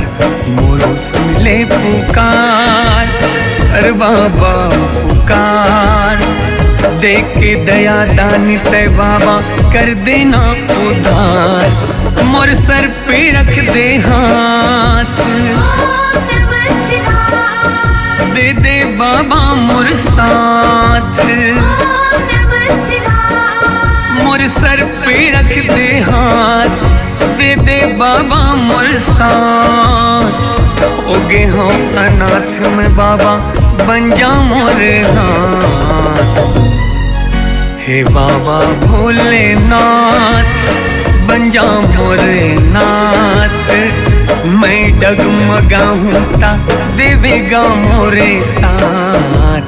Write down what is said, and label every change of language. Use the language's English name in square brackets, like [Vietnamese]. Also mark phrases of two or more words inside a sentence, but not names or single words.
[Chhattisgarhi] मोरो सुन ले पुकार कर बाबा पुकार, देख के दया दानी ते बाबा कर देना उद्धार। मोर सर पे रख दे हाथ, [Sanskrit] ओम नमः शिवाय। [Chhattisgarhi] दे दे बाबा मोर साथ। [Sanskrit] ओम नमः शिवाय। [Chhattisgarhi] मोर सर पे रख दे हाथ, दे दे बाबा मोर साथ। ओगे हो अनाथ में बाबा बन जा मोर हाथ। हे बाबा भोलेनाथ बन जा मोर नाथ, मैं डगमगाऊं ता देवेगा मोरे साथ।